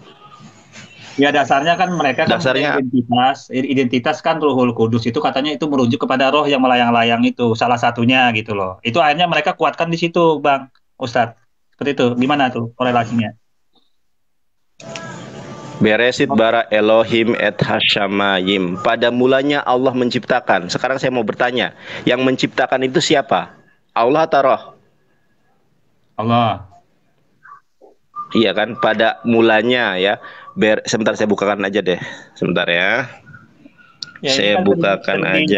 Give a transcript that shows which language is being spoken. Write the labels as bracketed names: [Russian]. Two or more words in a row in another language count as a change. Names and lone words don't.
[Indonesian] Ya dasarnya kan mereka dasarnya identitas kan Ruhul Kudus itu katanya itu merujuk kepada roh yang melayang-layang itu salah satunya gitu loh. Itu akhirnya mereka kuatkan di situ Bang Ustadz. Seperti itu. Gimana tuh korelasinya? [Hebrew] בראשית ברא אלהים את השמים. [Indonesian] Pada mulanya Allah menciptakan. Sekarang saya mau bertanya, yang menciptakan itu siapa? Allah atau roh? Allah. Iya kan, pada mulanya ya. Sebentar saya bukakan aja deh. Sebentar ya. Saya kan bukakan aja.